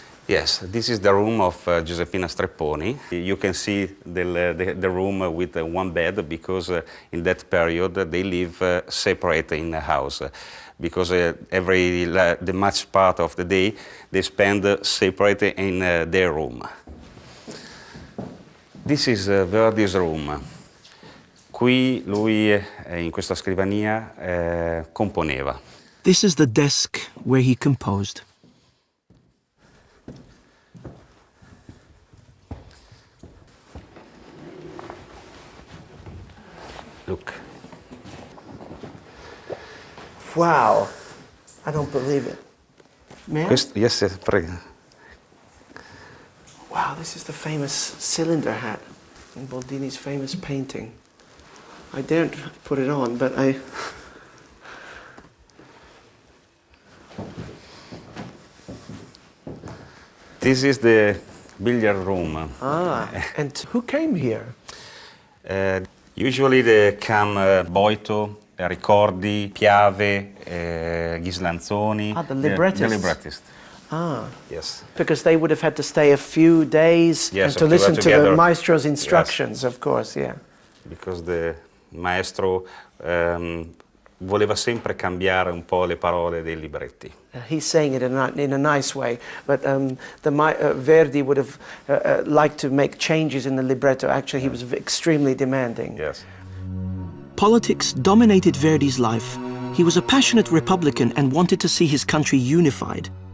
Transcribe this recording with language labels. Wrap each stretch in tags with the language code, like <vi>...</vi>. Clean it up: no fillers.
<en>Yes, this is the room of Giuseppina Strepponi. You can see the room with one bed, because in that period they live separate in the house. Because the much part of the day they spend separate in their room. This is Verdi's room.</en> <it>Qui lui, in questa scrivania, componeva.</it> <en>This is the desk where he composed. Look. Wow. I don't believe it. Man? Yes, prego. Wow, this is the famous cylinder hat in Boldini's famous painting. I daren't put it on, but I... This is the billiard room. And who came here? Usually they come Boito, Ricordi, Piave, Ghislanzoni. The librettists. The librettist. Yes. Because they would have had to stay a few days and to listen to the maestro's instructions, of course, yeah. Because the maestro</en> <it>voleva sempre cambiare un po' le parole dei libretti.</it> <en>He's saying it in a nice way, but Verdi would have liked to make changes in the libretto. Actually, he was extremely demanding. Yes. Politics dominated Verdi's life. He was a passionate Republican and wanted to see his country unified.</en>